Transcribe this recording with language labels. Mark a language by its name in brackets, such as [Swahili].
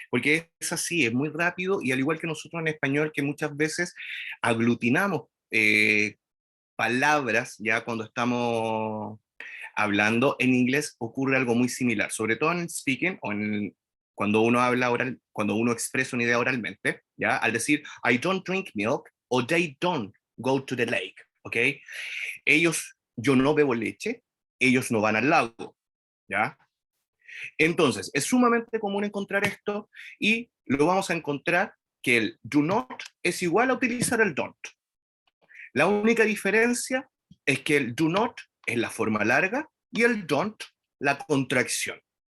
[Spanish] Porque es así, es muy rápido, y al igual que nosotros en español, que muchas veces aglutinamos palabras, ya cuando estamos hablando, en inglés ocurre algo muy similar, sobre todo en el speaking o cuando uno habla oral, cuando uno expresa una idea oralmente, ¿ya? Al decir, [English] I don't drink milk, o they don't go to the lake, ¿ok? [Spanish] Ellos, yo no bebo leche, ellos no van al lago, ¿ya? Entonces, es sumamente común encontrar esto, y lo vamos a encontrar que el do not es igual a utilizar el don't. La única diferencia es que el do not es la forma larga y el don't la contracción.